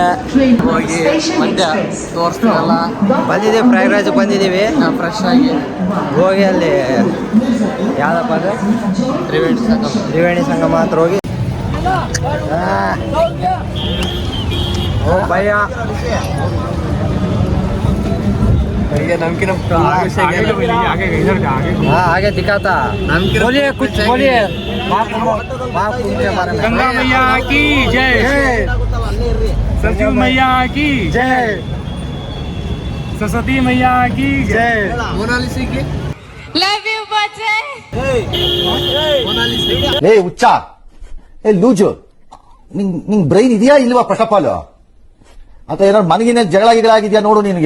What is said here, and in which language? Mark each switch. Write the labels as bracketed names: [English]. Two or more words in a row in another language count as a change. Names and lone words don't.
[Kannada] ಹೋಗಿ ಮಧ್ಯ ತೋರಿಸ್ತೀವಲ್ಲ. ಬಂದಿದ್ದೀವಿ, ಪ್ರಯಾಗ್ರಾಜ್ ಬಂದಿದ್ದೀವಿ. ಫ್ರೆಶ್ ಆಗಿ ಹೋಗಿ ಅಲ್ಲಿ ಯಾವುದಪ್ಪ ಅಂದರೆ ತ್ರಿವೇಣಿ ಸಂಗಮ ಹತ್ರ ಹೋಗಿ ಭಯ [Hindi] आगे दिखाता बोलिए कुछ बोलिए। गंगा मैया की जय, सरजू मैया की जय, सरस्वती मैया की जय, मोनालिसा की [English] love you बच्चे। [Kannada] ಲೇ ಹುಚ್ಚ, ಲೂಜು, ನಿಂಗ್ ಬ್ರೈನ್ ಇದೆಯಾ ಇಲ್ವಾ? [English] first of all [Kannada] ಅಥವಾ ಏನಾದ್ರು ಮನಗಿನ ಜಗಳ ಆಗಿದ್ಯಾ ನೋಡು ನಿನಗೆ.